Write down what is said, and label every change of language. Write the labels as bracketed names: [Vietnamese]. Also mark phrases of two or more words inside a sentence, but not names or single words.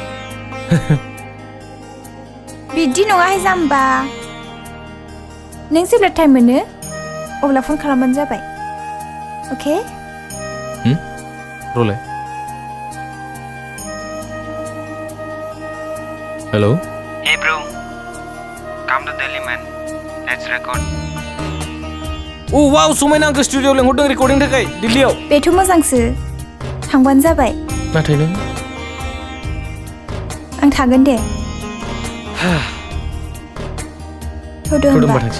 [Bodo] बिदि नङाहाय जाम्बा। नों जेब्ला टाइम मोनो अब्ला फन खालामबानो जाबाय। अके? रलाय। हेलौ? [English] Hey bro, come to Delhi man. Let's record. [Bodo] अ वाव समायना आंखौ स्टुडिअ'आव लेंहरदों रेकर्डिंनि थाखाय दिल्लीयाव। बेथ' मोजांसो। थांबानो जाबाय। नाथाय नों आं थागोन दे। थौदो होमबा होमबा। थांसै।